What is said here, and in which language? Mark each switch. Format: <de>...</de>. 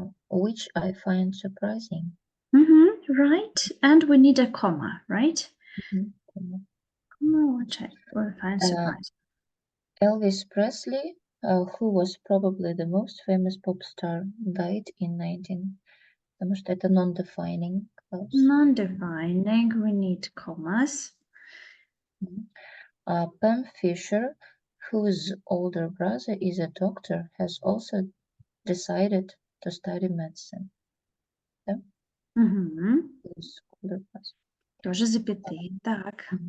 <en>which I find surprising. Right. And we need a comma, right? Comma. Comma, which I will find surprising. Elvis Presley, who was probably the most famous pop star, died in 19...</en> <ru>Потому что это non-defining clause.</ru> <en>Non-defining, we need commas. Pam Fisher, whose older brother is a doctor, has also decided to study medicine. Yeah? Whose older brother.</en> <ru>Тоже запятые. Так.</ru>